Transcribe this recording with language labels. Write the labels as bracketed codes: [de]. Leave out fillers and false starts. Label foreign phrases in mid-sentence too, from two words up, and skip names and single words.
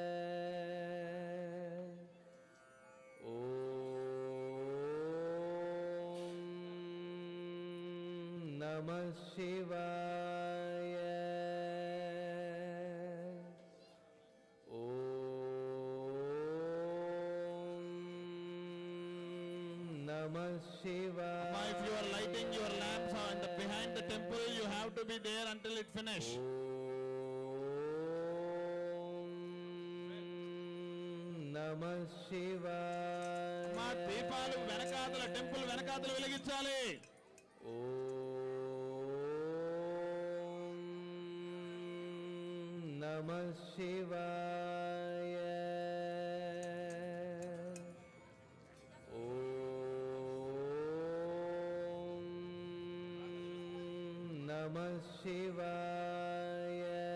[sa] ॐ नमः शिवाय. ॐ नमः शिवाय. [en] Amma, if you are lighting your lamps behind the temple, you have to be there until it finish. [sa] ॐ नमः शिवाय. [te] మా దీపాలు వెనకాతల టెంపుల్ వెనకాతల వెలిగించాలి. [sa] ॐ नमः शिवाय. ॐ नमः शिवाय.